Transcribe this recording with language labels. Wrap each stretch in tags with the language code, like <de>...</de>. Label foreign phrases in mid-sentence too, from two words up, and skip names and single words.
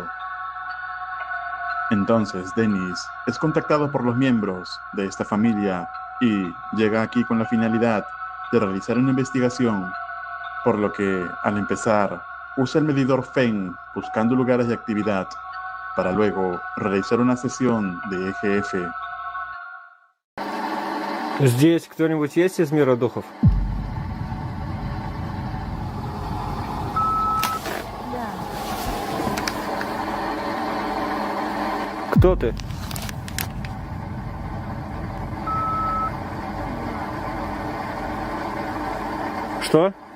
<es>Entonces Dennis es contactado por los miembros de esta familia y llega aquí con la finalidad de realizar una investigación, por lo que al empezar usa el medidor FEN buscando lugares de actividad para luego realizar una sesión de EGF.</es> <ru>Здесь кто-нибудь есть из мира духов? Да. Кто ты? Что?</ru>